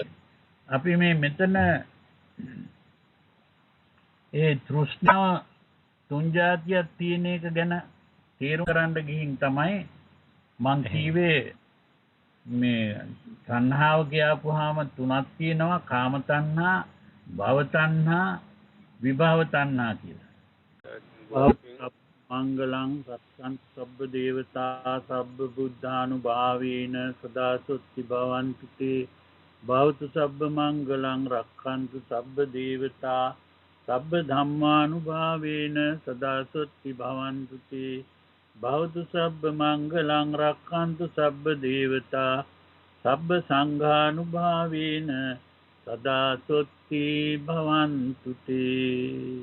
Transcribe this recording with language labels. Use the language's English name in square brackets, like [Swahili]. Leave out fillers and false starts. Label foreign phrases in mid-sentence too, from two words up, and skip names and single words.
[Sinhala] අපි මේ මෙතන ඒ තෘෂ්ණාව තුන් જાතියක් තියෙන එක ගැන තේරුම් ගන්න ගිහින් තමයි මං කීවේ මේ තණ්හාව කියපුවාම තුනක් තියෙනවා කාම තණ්හා, භව තණ්හා, විභව තණ්හා කියලා. [Pali] මංගලං සත්තං සබ්බ දේවතා සබ්බ බුද්ධානුභාවේන සදා සොත්ති භවන්තු තේ භවතු සබ්බ මංගලං රක්ඛන්තු සබ්බ දේවතා සබ්බ ධම්මානුභාවේන සදා සොත්ති භවන්තු තේ භවතු සබ්බ මංගලං රක්ඛන්තු සබ්බ දේවතා සබ්බ සංඝානුභාවේන සදා සොත්ති භවන්තු තේ.